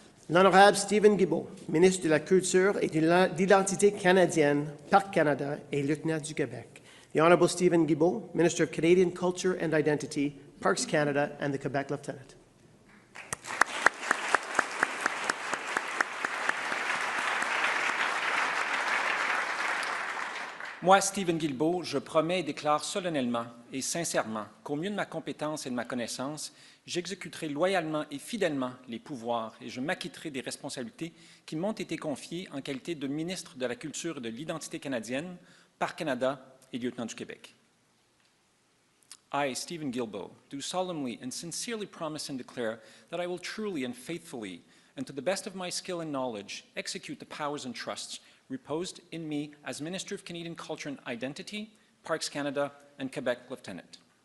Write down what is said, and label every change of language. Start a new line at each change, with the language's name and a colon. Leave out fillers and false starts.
French: L'Honorable Stephen Guilbeault, ministre de la Culture et de l'Identité canadienne, Parc Canada et lieutenant du Québec.
English: The Honorable Stephen Guilbeault, Minister of Canadian Culture and Identity, Parks Canada, and the Quebec Lieutenant.
French: Moi, Stephen Guilbeault, je promets et déclare solennellement et sincèrement qu'au mieux de ma compétence et de ma connaissance, j'exécuterai loyalement et fidèlement les pouvoirs et je m'acquitterai des responsabilités qui m'ont été confiées en qualité de ministre de la Culture et de l'Identité canadienne, Parc Canada et lieutenant du Québec.
English: I, Stephen Guilbeault, do solemnly and sincerely promise and declare that I will truly and faithfully, and to the best of my skill and knowledge, execute the powers and trusts reposed in me as Minister of Canadian Culture and Identity, Parks Canada, and Quebec Lieutenant.